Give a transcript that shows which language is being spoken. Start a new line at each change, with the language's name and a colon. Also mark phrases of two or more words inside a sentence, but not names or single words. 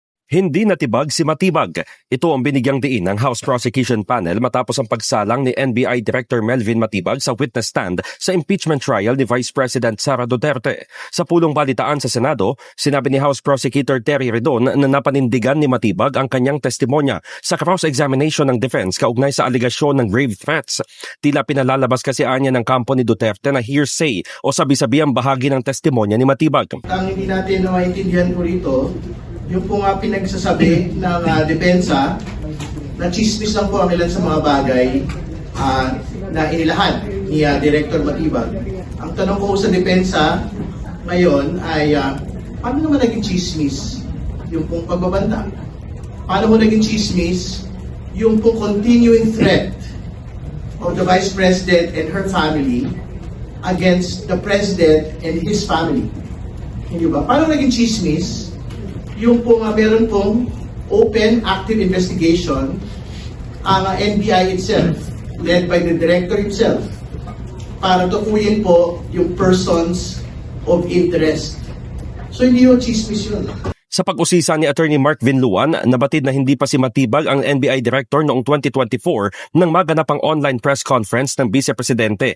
Filipino: Hindi natibag si Matibag. Ito ang binigyang diin ng
English: House Prosecution Panel
Filipino: matapos ang pagsalang ni NBI Director Melvin Matibag sa
English: witness stand
Filipino: sa
English: impeachment trial
Filipino: ni Vice President Sara Duterte. Sa pulong balitaan sa Senado, sinabi ni House Prosecutor Terry Redon na napanindigan ni Matibag ang kanyang testimonya sa cross-examination ng defense kaugnay sa aligasyon ng
English: grave threats.
Filipino: Tila pinalalabas kasi anya ng kampo ni Duterte na hearsay o sabi-sabi ang bahagi ng testimonya ni Matibag. Ang hindi natin maintindihan po rito, yung po nga pinagsasabi ng depensa na chismis lang po ang ilan sa mga bagay na inilahad ni Director Matibag. Ang tanong ko sa depensa ngayon ay paano naman naging chismis yung pong pagbabanta? Paano mo naging chismis yung pong
English: continuing threat of the Vice President and her family against the President and his family?
Filipino: Hindi ba? Paano naging chismis yung pong meron pong
English: open active investigation
Filipino: ang
English: NBI itself, led by the director himself,
Filipino: para tukuyin po yung
English: persons of interest.
Filipino: So hindi yung chismis yun. Sa pag-usisa ni Attorney Mark Vinluan, nabatid na hindi pa si Matibag ang NBI Director noong 2024 nang maganap ang online press conference ng Vice Presidente.